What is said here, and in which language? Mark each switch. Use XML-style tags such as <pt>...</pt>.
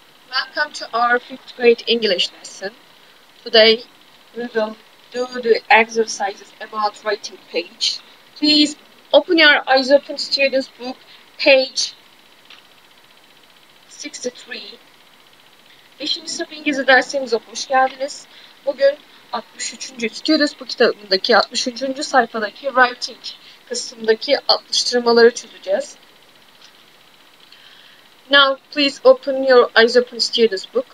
<en>welcome to our 5th grade English lesson. Today we will do the exercises about writing page. Please open your eyes open students book page 63.</en> <tr>5. sınıf İngilizce dersimize hoş geldiniz. Bugün 63. Students Book kitabındaki 63. sayfadaki writing kısmındaki atıştırmaları çözeceğiz.</tr> <en>Now, please open your Eyes Open Students Book.</en>